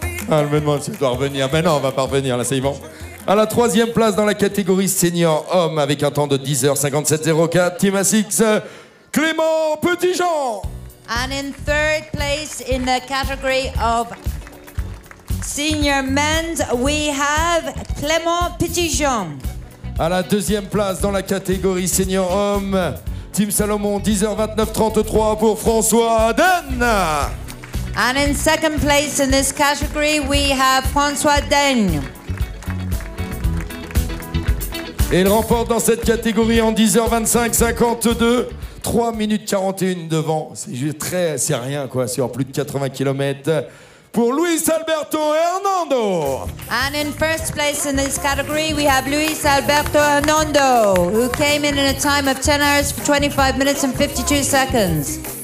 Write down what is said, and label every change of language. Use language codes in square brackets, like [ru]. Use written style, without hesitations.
[fr] Ah, elle me demande si je dois revenir. Ben non, on va pas revenir, là, c'est bon. À la 3e place dans la catégorie senior homme avec un temps de 10h57.04, Team A6, Clément Petitjean. [en] And in third place in the category of senior men's, we have Clément Petitjean. [fr] À la 2e place dans la catégorie senior homme, Team Salomon, 10h29.33 pour François Aden. [en] And in second place in this category, we have François Daigne. [fr] Et il remporte dans cette catégorie en 10h25.52, 3 minutes 41 devant. C'est rien quoi, sur plus de 80 km. Pour Luis Alberto Hernando. [en] And in first place in this category, we have Luis Alberto Hernando, who came in a time of 10 hours, 25 minutes and 52 seconds.